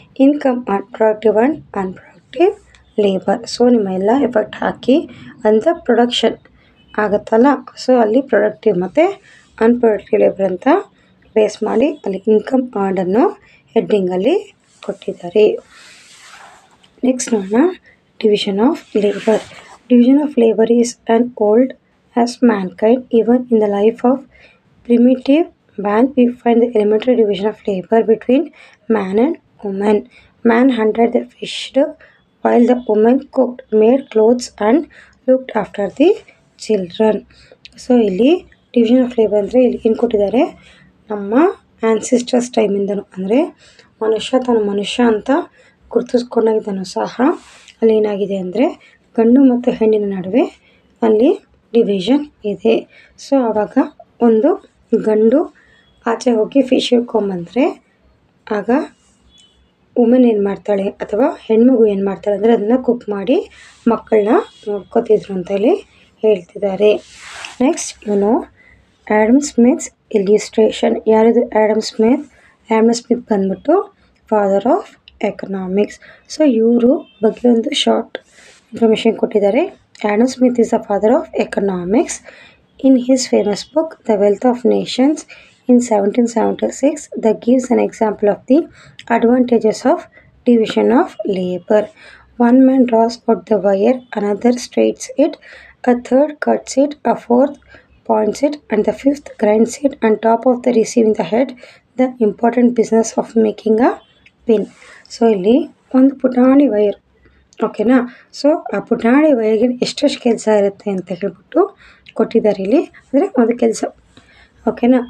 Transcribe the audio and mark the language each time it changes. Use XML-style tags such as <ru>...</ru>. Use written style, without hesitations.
<en>Income productive and unproductive labour.</en> <kn>So ನಿಮ್ಮ ಎಲ್ಲ effect ಹಾಕಿ ಅಂತ ಪ್ರೊಡಕ್ಷನ್ ಆಗುತ್ತಲ್ಲ, ಸೊ ಅಲ್ಲಿ ಪ್ರೊಡಕ್ಟಿವ್ ಮತ್ತು ಅನ್ಪ್ರೊಡಕ್ಟಿವ್ ಲೇಬರ್ ಅಂತ ಬೇಸ್ ಮಾಡಿ ಅಲ್ಲಿ ಇನ್ಕಮ್ ಅನ್ನು ಹೆಡ್ಡಿಂಗಲ್ಲಿ ಕೊಟ್ಟಿದ್ದಾರೆ.</kn> <en>next</en> <kn>ನೋಡೋಣ,</kn> <en>Division of labour. Division of labour is an old as mankind. Even in the life of primitive man, we find the elementary division of labor between man and woman. Man hunted the fished while the woman cooked, made clothes and looked after the children.</en> <kn>So ಇಲ್ಲಿ division of labour ಅಂದರೆ ಇಲ್ಲಿ ಏನು ಕೊಟ್ಟಿದ್ದಾರೆ, ನಮ್ಮ ancestors ಟೈಮಿಂದನೂ ಅಂದರೆ ಮನುಷ್ಯ ಅಂತ ಗುರುತಿಸ್ಕೊಂಡಾಗಿದ್ದನು ಸಹ ಅಲ್ಲಿ ಏನಾಗಿದೆ ಅಂದರೆ ಗಂಡು ಮತ್ತು ಹೆಣ್ಣಿನ ನಡುವೆ ಅಲ್ಲಿ ಡಿವಿಷನ್ ಇದೆ. ಸೊ ಆವಾಗ ಒಂದು ಗಂಡು ಆಚೆ ಹೋಗಿ ಫಿಶ್ ಹಿಡ್ಕೊಂಬಂದರೆ ಆಗ ವುಮೆನ್ ಏನು ಮಾಡ್ತಾಳೆ ಅಥವಾ ಹೆಣ್ಮಗು ಏನು ಮಾಡ್ತಾಳೆ ಅಂದರೆ ಅದನ್ನು ಕುಕ್ ಮಾಡಿ ಮಕ್ಕಳನ್ನ ನೋಡ್ಕೋತಿದ್ರು ಅಂತ ಹೇಳಿ ಹೇಳ್ತಿದ್ದಾರೆ.</kn> <en>Next Adam Smith's illustration.</en> <kn>ಯಾರಿದು ಆ್ಯಡಮ್ ಸ್ಮಿತ್ ಬಂದ್ಬಿಟ್ಟು</kn> <en>Father of economics.</en> <kn>ಸೊ ಇವರು ಬಗ್ಗೆ ಒಂದು ಶಾರ್ಟ್ ಇನ್ಫಾರ್ಮೇಷನ್ ಕೊಟ್ಟಿದ್ದಾರೆ.</kn> <en>Adam Smith is the father of economics. In his famous book the wealth of nations in 1776 that gives an example of the advantages of division of labor. One man draws out the wire, another straightens it, a third cuts it, a fourth points it, and the fifth grinds it on top of the receiving the head, the important business of making a pin.</en> <kn>So ಇಲ್ಲಿ ಒಂದು ಪುಟಾಣಿ wire, ಓಕೆನಾ. So ಆ ಪುಟಾಣಿ ವೈರ್ಗೆ ಎಷ್ಟೆಷ್ಟು ಕೆಲಸ ಇರುತ್ತೆ ಅಂತ ಹೇಳ್ಬಿಟ್ಟು ಕೊಟ್ಟಿದ್ದಾರೆ ಇಲ್ಲಿ, ಅಂದರೆ ಒಂದು ಕೆಲಸ, ಓಕೆನಾ.</kn>